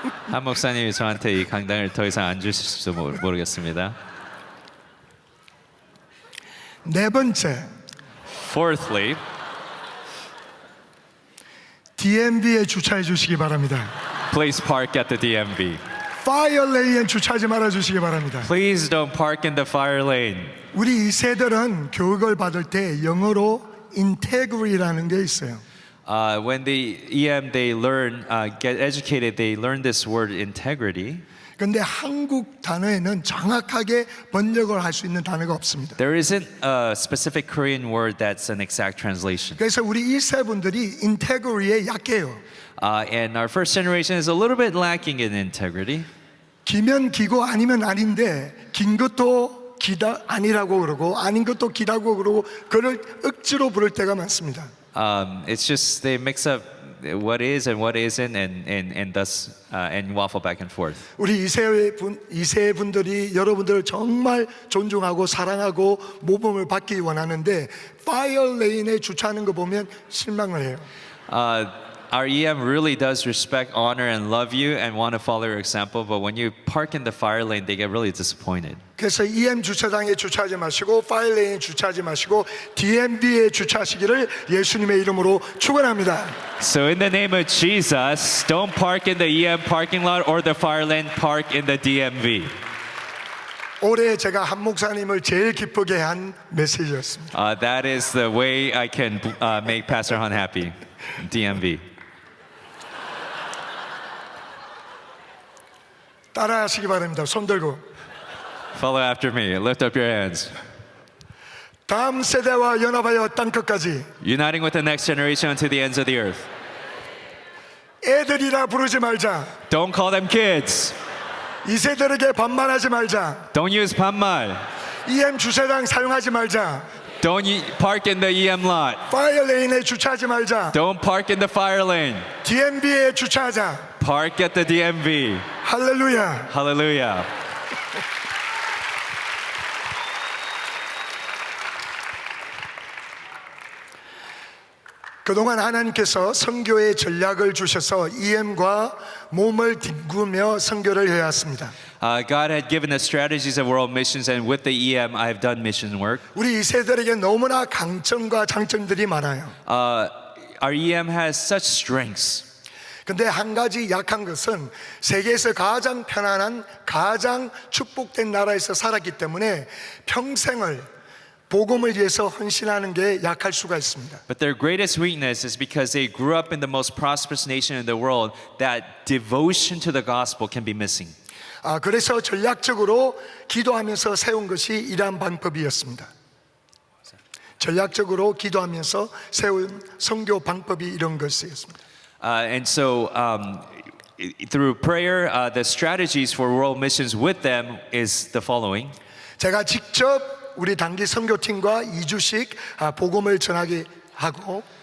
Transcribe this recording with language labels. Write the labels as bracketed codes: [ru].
[ko] 한 목사님이 저한테 이 강단을 더 이상 안 주실지도 모르겠습니다. 네 번째, [en] Fourthly, [ko] DMV에 주차해 주시기 바랍니다. [en] please park at the DMV. [ko] 파이어 레인에 주차하지 말아 주시기 바랍니다. [en] Please don't park in the fire lane. [ko] 우리 이 세들은 교육을 받을 때 영어로 integrity라는 게 있어요. [en] When the EM they learn, get educated, they learn this word integrity. [ko] 근데 한국 단어에는 정확하게 번역을 할 수 있는 단어가 없습니다. [en] There isn't a specific Korean word that's an exact translation. [ko] 그래서 우리 1세 분들이 인테그리에 약해요. [en] And our first generation is a little bit lacking in integrity. [ko] 기면 기고 아니면 아닌데 긴 것도 기다 아니라고 그러고 아닌 것도 기라고 그러고 그걸 억지로 부를 때가 많습니다. [en] It's just they mix up what is and what isn't, and thus and waffle back and forth. [ko] 우리 2세 분들이 여러분들을 정말 존중하고 사랑하고 모범을 받기 원하는데 파이어 레인에 주차하는 거 보면 실망을 해요. [en] Our EM really does respect, honor, and love you, and want to follow your example. But when you park in the fire lane, they get really disappointed. [ko] 그래서 EM 주차장에 주차하지 마시고 파이어 레인에 주차하지 마시고 DMV에 주차하시기를 예수님의 이름으로 축원합니다. [en] So in the name of Jesus, don't park in the EM parking lot or the fire lane. Park in the DMV. [ko] 올해 제가 한 목사님을 제일 기쁘게 한 메시지였습니다. [en] That is the way I can make Pastor Han happy. DMV. [ko] 따라하시기 바랍니다. 손 들고. [en] Follow after me. Lift up your hands. [ko] 다음 세대와 연합하여 땅끝까지 [en] Uniting with the next generation unto the ends of the earth. [ko] 애들이라 부르지 말자. [en] Don't call them kids. [ko] 이 세대에게 반말하지 말자. [en] Don't use 반말. [ko] EM 주차장 사용하지 말자. [en] Don't park in the EM lot. [ko] 파이어 레인에 주차하지 말자. [en] Don't park in the fire lane. [ko] DMV에 주차하자. [en] Park at the DMV. [ko] 할렐루야. [en] Hallelujah. [ko] 그동안 하나님께서 선교의 전략을 주셔서 EM과 몸을 뒹구며 선교를 해왔습니다. [en] God had given us strategies of world missions, and with the EM, I have done mission work. [ko] 우리 2세들에게 너무나 강점과 장점들이 많아요. [en] Our EM has such strengths. [ko] 근데 한 가지 약한 것은 세계에서 가장 편안한, 가장 축복된 나라에서 살았기 때문에 평생을 복음을 위해서 헌신하는 게 약할 수가 있습니다. [en] But their greatest weakness is because they grew up in the most prosperous nation in the world, that devotion to the gospel can be missing. [ko] 그래서 전략적으로 기도하면서 세운 것이 이러한 방법이었습니다. 전략적으로 기도하면서 세운 선교 방법이 이런 것이었습니다. [en] And so, through prayer, the strategies for world missions with them is the following. [ko] 제가 직접 우리 단기 선교팀과 2주씩 복음을 전하게 하고